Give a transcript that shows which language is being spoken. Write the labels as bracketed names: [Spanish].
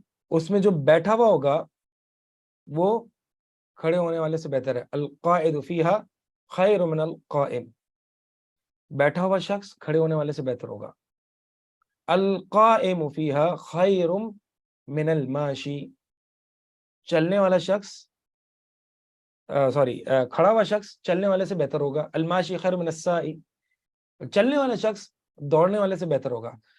[Urdu] اس میں جو بیٹھا ہوا ہوگا وہ کھڑے ہونے والے سے بہتر ہے. [Arabic] القاعد فیہا خیر من القائم. [Urdu] بیٹھا ہوا شخص کھڑے ہونے والے سے بہتر ہوگا. [Arabic] القائم فیہا خیر من الماشی. [Urdu] چلنے والا شخص کھڑا ہوا شخص چلنے والے سے بہتر ہوگا. [Arabic] الماشی خیر من السائی. [Urdu] چلنے والا شخص دوڑنے والے سے بہتر ہوگا.